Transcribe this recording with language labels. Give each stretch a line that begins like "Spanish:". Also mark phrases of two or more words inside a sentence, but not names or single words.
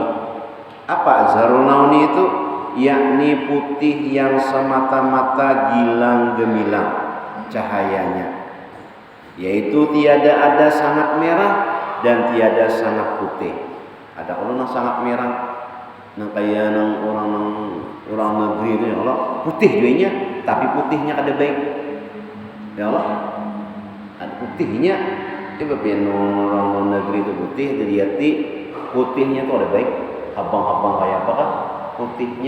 Indonesian: Apa
Arabic: أزهر اللون
Indonesian: itu? Yakni putih yang semata-mata gilang gemilang cahayanya, yaitu tiada ada sangat merah dan tiada sangat putih. Ada orang yang sangat merah,
Banjar: nang kaya nang orang negeri itu, ya Allah, putih duanya, tapi putihnya kada baik.
Indonesian: Ya Allah, ada putihnya.
Banjar: Coba biar orang negeri itu putih, dilihat putihnya itu ada baik, habang-habang kayak apa kan putihnya.